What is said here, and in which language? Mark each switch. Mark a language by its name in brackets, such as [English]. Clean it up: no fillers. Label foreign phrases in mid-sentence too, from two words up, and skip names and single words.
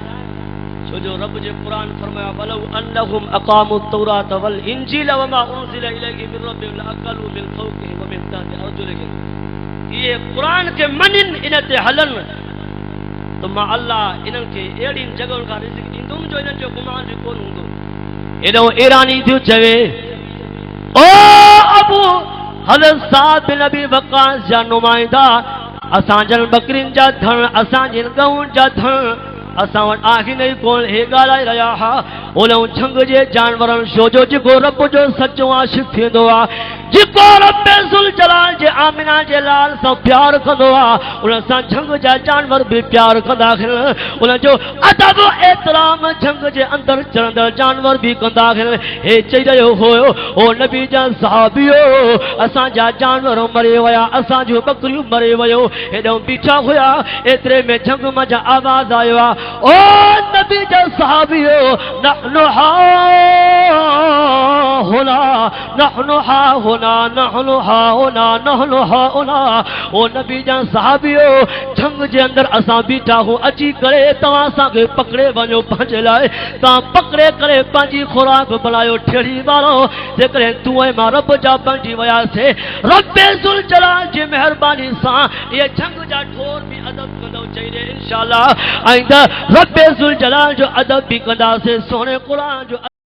[Sindhi] छो जो रब जे क़ुरान फरमायो [Arabic] وَلَوْ أَنَّهُمْ أَقَامُوا التَّوْرَاةَ وَالْإِنْجِيلَ وَمَا أُنْزِلَ إِلَيْهِمْ مِنْ رَبِّهِمْ لَأَكَلُوا مِنْ فَوْقِهِمْ وَمِنْ تَحْتِ أَرْجُلِهِمْ [Sindhi] ये कुरान के मनिन इन ते हलन तो मां अल्लाह इन्हनि खे अहिड़ियुनि जॻहियुनि खां रिज़्क़ ॾींदुमि जो इन्हनि जो गुमान बि कोन हूंदो एॾो ईरानी थियो चवे ओ अबू हज़रत साद बिन अबी वक़ास जा नुमाइंदा असांजनि बकरियुनि जा धन असांजनि गऊंनि जा धन असां वटि आहिनि ई कोन हे ॻाल्हाए रहिया हुआ उन झंग जे जानवरनि छो जो जेको रब जो सचो आशिक़ थींदो आहे जेको रब ज़ुल जलाल जे आमिना जे लाल सां प्यार कंदो आहे उन सां झंग जा जानवर बि प्यार कंदा आहिनि उन जो अदब एतिराम झंग जे अंदरि चढ़ंदड़ जानवर बि कंदा आहिनि हे चई रहियो हुयो ओ नबी जा सहाबियो असांजा जानवर मरे विया असांजूं बकरियूं मरे वियो हेॾो बीठा हुया एतिरे में झंग मां आवाज़ आयो आहे ओ नबी जा सहाबियो [Arabic] نحن ها هنا نحن ها هنا نحن ها هنا نحن ها هنا नहनु हा हुना [Sindhi] ओ नबी जा सहाबियो झंग जे अंदरि असां बीठा हूं अची करे तव्हां असांखे पकड़े वञो पंहिंजे लाइ तव्हां पकड़े करे पंहिंजी खुराक बनायो ठेड़ी वारो जेकॾहिं तूं ऐं मां रब जा बणिजी वियासीं रब ज़ुल जलाल जी महिरबानी सां इहे झंग जा ठोर बि अदब कंदो चई ॾे इंशाअल्लाह ऐं रब ज़ुल जलाल जो अदब बि कंदासीं सोने क़ुरान जो